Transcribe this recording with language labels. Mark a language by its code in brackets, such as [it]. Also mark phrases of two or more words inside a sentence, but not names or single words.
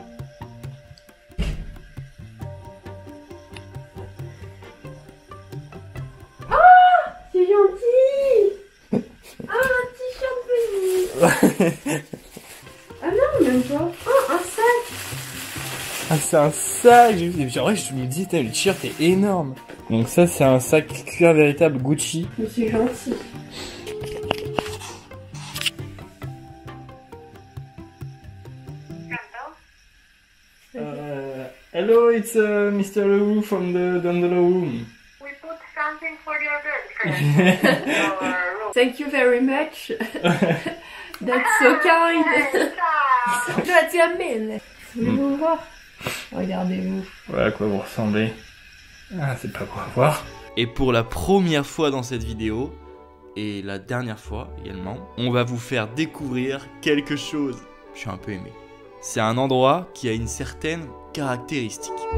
[fr] C'est gentil. Ah, un t-shirt Venise. Ah non, même pas. Oh, un sac. Ah, c'est un sac. En vrai, je me dis, le t-shirt est énorme. Donc ça, c'est un sac cuir véritable Gucci. Mais c'est gentil. [en] Hello, it's Mr. Leroux from the Dandolo room. We put something for your bed. Thank you very much. That's so kind. [it] Grazie a mille. [fr] Voulez-vous voir? Regardez-vous. Voilà à quoi vous ressemblez. Ah, c'est pas pour voir. Et pour la première fois dans cette vidéo, et la dernière fois également, on va vous faire découvrir quelque chose. Je suis un peu aimé. C'est un endroit qui a une certaine caractéristique.